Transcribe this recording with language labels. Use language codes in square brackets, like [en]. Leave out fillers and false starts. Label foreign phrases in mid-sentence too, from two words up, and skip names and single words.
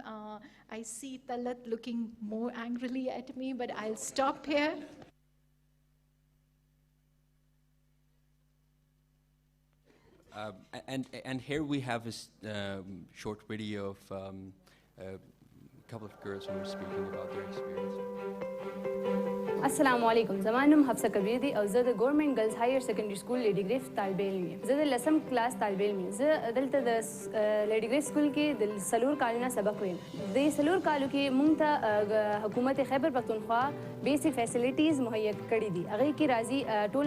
[en] I see Talat looking more angrily at me, but I'll stop here. And here we have a short video of a couple of girls who were speaking about their experience. [ps] السلام علیکم زما نوم حفصه کبیر دی او زه د ګورنمنت ګرلز هایر سیکنډري سکول لیډي ګریف طالب علم یم زه د 10م کلاس طالب علم یم زه دلته د لیډي ګریف سکول کې د سلور کالونه سبق وایم د سلور کالو کې مونږ ته حکومت خیبر پختونخوا [en] basic facilities [ps] مهیا کړي دي هغه کې راځي ټول